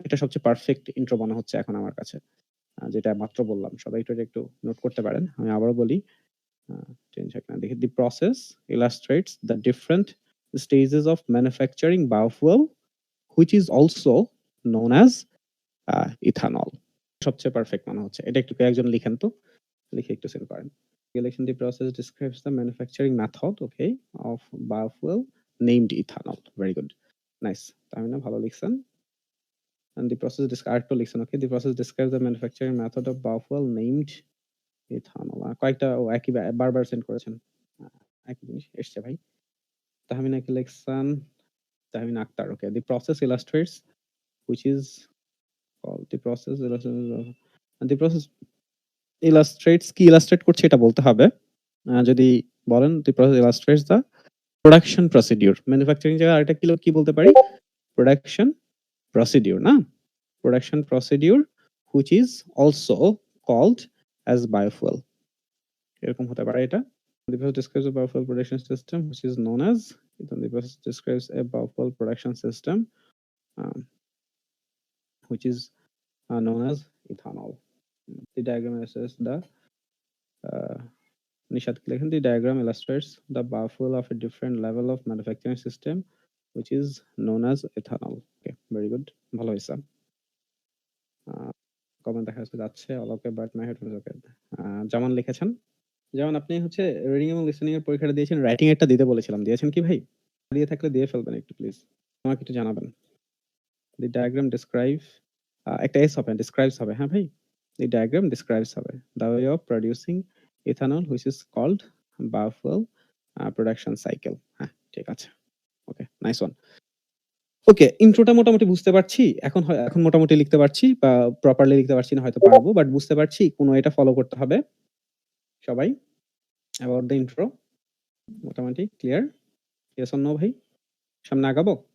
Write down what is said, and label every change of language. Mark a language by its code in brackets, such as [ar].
[bn] এটা সবচেয়ে perfect intro মনে হচ্ছে এখন আমার কাছে, যেটা মাত্র বললাম। সবাই এটা একটু নোট করতে পারেন। আমি আবারও বলি, চেঞ্জ হয় কিনা দেখি। [en] The process illustrates the different stages of manufacturing biofuel which is also known as ethanol। [bn] সবচেয়ে পারফেক্ট মনে হচ্ছে। এটা একটু একজন লিখেন তো, লিখে একটু সেন্ড করেন। [en] The process describes the manufacturing method, okay, of biofuel named ethanol. Very good, nice। [bn] Tahmina ভালো লিখছেন। [en] And the process [bn] আরেকটু লিখছেন, [en] okay, the process describes the manufacturing method of biofuel named ethanol। [bn] কয়েকটা একই বারবার সেন্ড করেছেন, একই জিনিস এসছে ভাই। তাহমিনা কি লিখছেন? [en] Tahmina Akter, okay, the process illustrates which is called the process and the process illustrates [bn] কি illustrate করছে এটা বলতে হবে। [en] যদি বলেন the process illustrates the production procedure, [bn] manufacturing জায়গায় আরেকটা কি বলতে পারি? [en] production procedure, না? production procedure which is also called as biofuel, এরকম হতে পারে এটা। The process describes a biofuel production system which is known as, the process describes a biofuel production system which is known as ethanol। The diagram illustrates the Nishad [bn] কি লেখেন? [en] The diagram illustrates the biofuel of a different level of manufacturing system which is known as ethanol। Okay, very good, [bn] ভালো হয়েছে। Comment দেখা যাচ্ছে [en] all okay but my headphone is okay। [bn] জামান লিখেছেন, যেমন আপনি হচ্ছে রিডিং এবং লিসেনিং এর পরীক্ষাটা দিয়েছেন, রাইটিং এরটা দিতে বলেছিলাম, দিয়েছেন কি ভাই? দিয়ে থাকলে দিয়ে ফেলবেন একটু প্লিজ, আমাকে একটু জানাবেন। [en] The diagram describe [bn] একটা এস হবে, [en] describes হবে, [bn] হ্যাঁ ভাই, [en] the diagram describes হবে the way of producing ethanol which is called biofuel production cycle। [bn] হ্যাঁ, ঠিক আছে, ওকে, নাইস ওয়ান। ওকে, ইন্ট্রোটা মোটামুটি বুঝতে পারছি, এখন মোটামুটি লিখতে পারছি, বা প্রপারলি লিখতে পারছি না হয়তো পারবো, বাট বুঝতে পারছি কোনো এটা ফলো করতে হবে সবাই। [en] About the intro মোটামুটি clear? Yes or no ভাই? [bn] সামনে আগাবো?